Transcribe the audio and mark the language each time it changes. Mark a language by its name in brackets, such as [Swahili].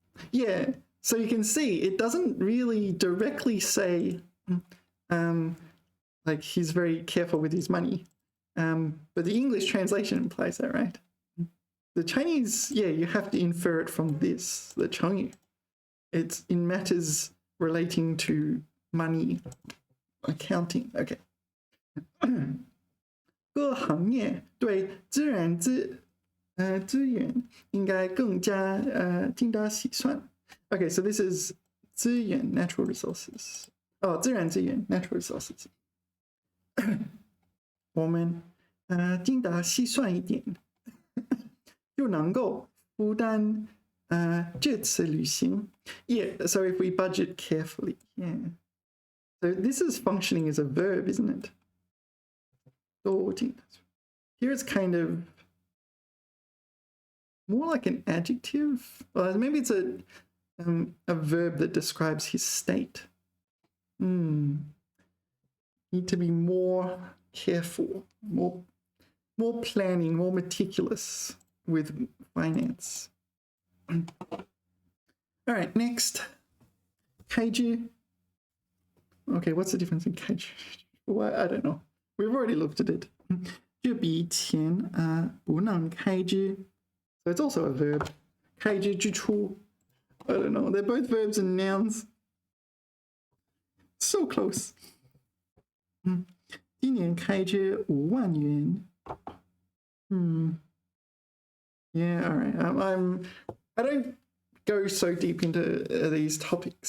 [English] Yeah, so you can see it doesn't really directly say like he's very careful with his money. But the English translation implies that, right? The Chinese, yeah, you have to infer it from this, the 成语. It's in matters relating to money, accounting. Okay. [Chinese] 各行业对自然资源应该更加精打细算. [English] Okay, so this is 资源 natural resources. 自然资源 natural resources. [Chinese] 我们精打细算一点就能够负担这次旅行. [English] Yeah, so if we budget carefully, yeah. So this is functioning as a verb, isn't it? Here it's kind of more like an adjective. Well, maybe it's a verb that describes his state. Need to be more careful, more planning, more meticulous with finance. All right, next. Kaiju. Okay, what's the difference in kaiju? Well, I don't know. We've already looked at it. [Chinese] 这笔钱不能开支. [English] So it's also a verb. 开支支出 I don't know. They're both verbs and nouns. So close. [Chinese] 今年开支5万元. [English] Yeah, all right. I don't go so deep into these topics.